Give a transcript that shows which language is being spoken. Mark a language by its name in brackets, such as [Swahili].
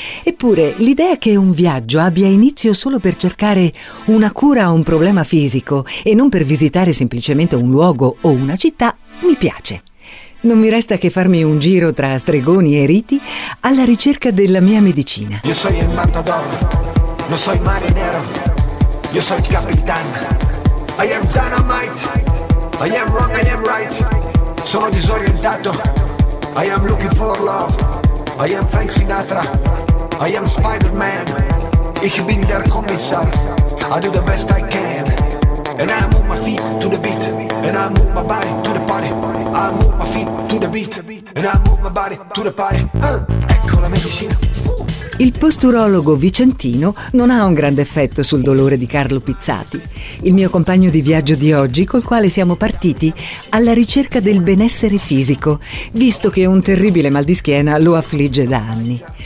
[Italian] Eppure, l'idea che un viaggio abbia inizio solo per cercare una cura a un problema fisico e non per visitare semplicemente un luogo o una città, mi piace. Non mi resta che farmi un giro tra stregoni e riti alla ricerca della mia medicina. Io sono il matador, non so il mare nero, io sono il capitano. [English] I am dynamite, I am wrong, I am right. [Italian] Sono disorientato, [English] I am looking for love. I am Frank Sinatra, I am Spider-Man. [German] Ich bin der Kommissar, [English] I do the best I can. And I move my feet to the beat, and I move my body to the party. I move my feet to the beat, and I move my body to the party. [Italian] Ecco la medicina. Il posturologo vicentino non ha un grande effetto sul dolore di Carlo Pizzati, il mio compagno di viaggio di oggi, col quale siamo partiti alla ricerca del benessere fisico, visto che un terribile mal di schiena lo affligge da anni.